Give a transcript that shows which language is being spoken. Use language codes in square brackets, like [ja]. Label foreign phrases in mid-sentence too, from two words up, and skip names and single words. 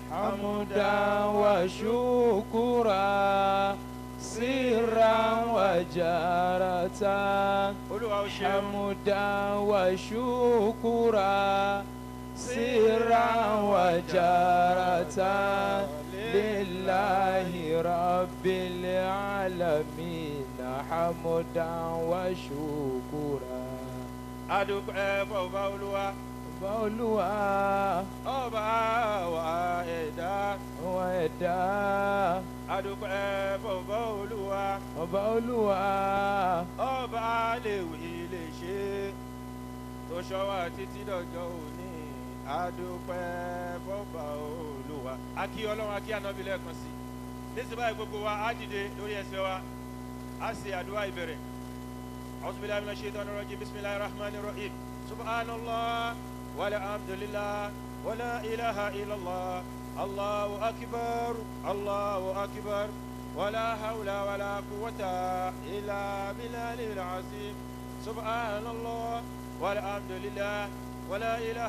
[ar] حمدا وشكرا سرا وجارة حمدا وشكرا سرا وجارة لله رب العالمين حمدا وشكرا أدوك فوالوا [yo] Olúwa ọba wa ẹ̀dá adúpẹ́ fọba Olúwa ọba Olúwa ọba lèwì lè ṣe tó ṣọ́ wa títí dọjọ́ òní adúpẹ́ fọba Olúwa. A kí Ọlọ́run, a kí Ànábì lẹ́ẹ̀kan sí nísìnyí báyìí gbogbo wa á dìde lórí ẹsẹ̀ wa á ṣe àdúrà ìbẹ̀rẹ̀. [ar] أعوذ بالله من الشيطان الرجيم، بسم الله الرحمن الرحيم، سبحان الله والحمد لله ولا إله إلا الله الله أكبر الله أكبر ولا حول ولا قوة إلا بالله العظيم سبحان الله والحمد لله ولا إله